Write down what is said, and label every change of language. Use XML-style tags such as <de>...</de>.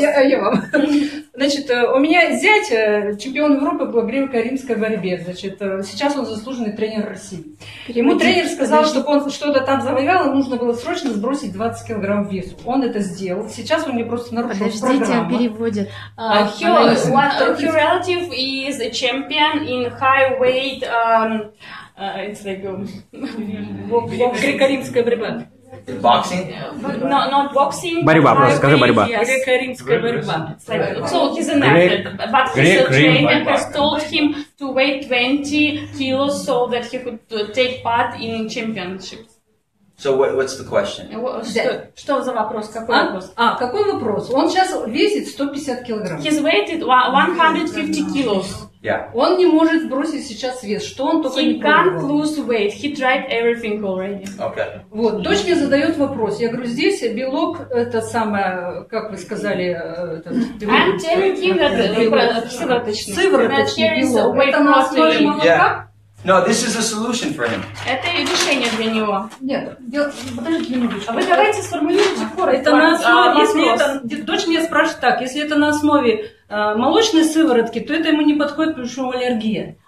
<ru>Я вам. Значит, у меня зять чемпион Европы по греко-римской борьбе. Значит, сейчас он заслуженный тренер России. Ему тренер сказал, чтобы он что-то там завоевал, ему нужно было срочно сбросить 20 килограмм весу. Он это сделал. Сейчас он мне просто нарушил программу. Подождите, переводит.</ru> <en>Her relative is a champion in high weight. It's like</en> <ru>Греко-римская борьба.</ru> <en>Boxing? No, not boxing.</en> <ru>Борьба, просто скажи борьба. Греко-римская борьба.</ru> <en>So he's an athlete, but his trainer has told him to weigh 20 kilos so that he could take part in championships. So what's the question?</en> <ru>Что за вопрос? Какой вопрос? Какой вопрос? Он сейчас весит 150 килограмм.</ru> <en>His weight is 150 kilos. Yeah.</en> <ru>Он не может сбросить сейчас вес. Что он только не</ru> <en>He can't</en> <ru>пробовал.</ru> <en>lose weight. He tried everything already. Okay.</en> <ru>Вот, дочь мне задает вопрос. Я говорю, здесь белок, это самое, как вы сказали,</ru> <en>I'm telling him that сывороточный.</en> <ru>Сывороточный белок.</ru> <en>Weight</en> <ru>Это на основе</ru> <en>protein.</en> <ru>молока?</ru> <en>No, this is a solution for him.</en> <ru>Это решение для него. Нет, подождите минуточку. А вы давайте сформулируйте коротко. Это на основе, если вопрос. это, дочь меня спрашивает так, если это на основе молочной сыворотки, то это ему не подходит, потому что у него аллергия.</ru>